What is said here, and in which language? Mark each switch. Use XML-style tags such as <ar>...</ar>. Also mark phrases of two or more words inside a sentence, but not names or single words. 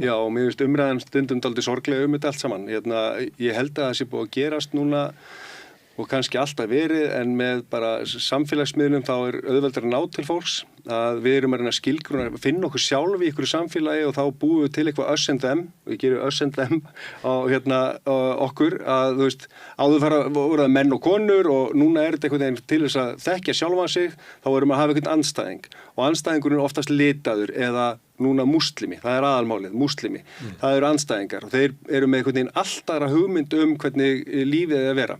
<is>Já, og mér finnst umræðan stundum dálítið sorglega þetta allt saman. Ég held að það sé búið að gerast núna og kannski alltaf verið en með bara samfélagsmiðlum þá auðveldar að ná til fólks að við erum að reyna að skilgruna, finna okkur sjálf í ykkur samfélagi og þá búum við til eitthvað</is> <en>us and them</en> <is>og við gerum</is> <en>us and them</en> <is>á okkur að þú veist áður voru það menn og konur og núna þetta einhvern veginn til þess að þekkja sjálfan sig þá erum að hafa einhvern andstæðing og andstæðingurinn oftast litaður eða núna múslimi, það aðalmálið, múslimi það eru andstæðingar og þeir eru með einhvern veginn alltaf hugmynd hvernig lífið er að vera.</is>